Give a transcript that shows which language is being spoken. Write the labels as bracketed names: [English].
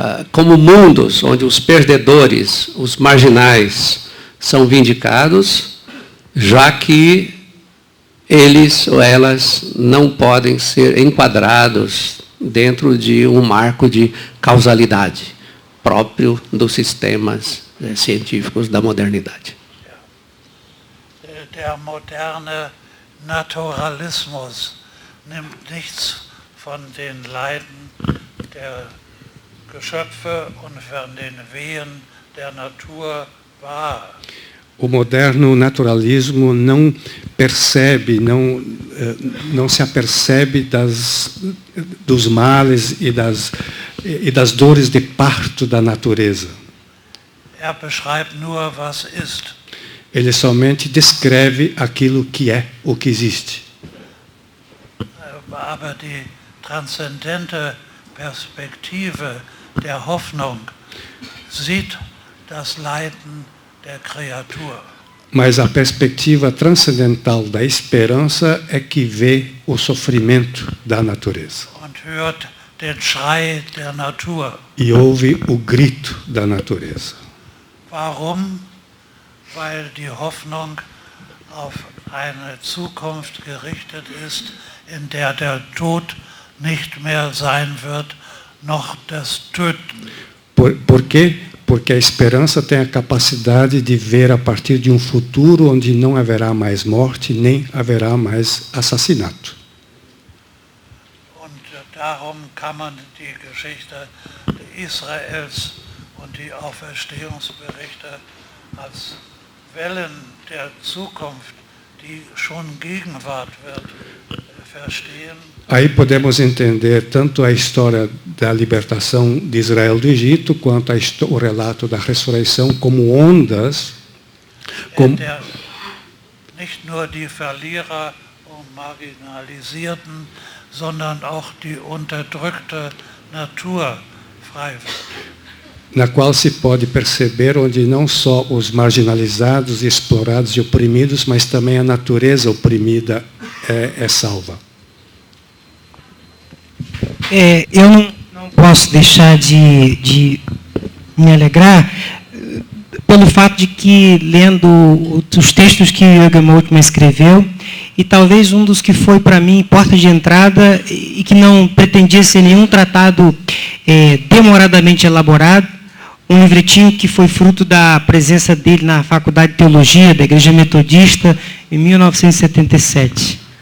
[Portuguese] como mundos onde os perdedores, os marginais, são vindicados, já que eles ou elas não podem ser enquadrados dentro de um marco de causalidade próprio dos sistemas científicos da modernidade. [German] Der moderne Naturalismus nimmt nichts von den Leiden der Geschöpfe und von den Wehen der Natur wahr. [Portuguese] O moderno naturalismo não percebe, não se apercebe dos males e das dores de parto da natureza. [German] Beschreibt nur, was ist. [Portuguese] Ele somente descreve aquilo que é, o que existe. [German] Aber die transzendente Perspektive der Hoffnung sieht das Leiden der Kreatur. [Portuguese] Mas a perspectiva transcendental da esperança é que vê o sofrimento da natureza. [German] Und hört den Schrei der Natur. [Portuguese] E ouve o grito da natureza. [German] Warum? Weil die Hoffnung auf eine Zukunft gerichtet ist, in der der Tod nicht mehr sein wird, noch das Töten. [Portuguese] Por quê? Porque a esperança tem a capacidade de ver a partir de um futuro onde não haverá mais morte, nem haverá mais assassinato. [German] Und darum kann man die Geschichte Israels und die Auferstehungsberichte als Wellen der Zukunft, die schon Gegenwart wird, verstehen. [Portuguese] Aí podemos entender tanto a história da libertação de Israel do Egito, quanto o relato da ressurreição como ondas. [German] Nicht nur die Verlierer und Marginalisierten, sondern auch die unterdrückte Natur frei wird. [Portuguese] Na qual se pode perceber onde não só os marginalizados, explorados e oprimidos, mas também a natureza oprimida é salva. Eu não posso deixar de me alegrar pelo fato de que, lendo os textos que Jürgen Moltmann escreveu, e talvez um dos que foi para mim porta de entrada e que não pretendia ser nenhum tratado demoradamente elaborado, um livretinho que foi fruto da presença dele na Faculdade de Teologia da Igreja Metodista em 1977.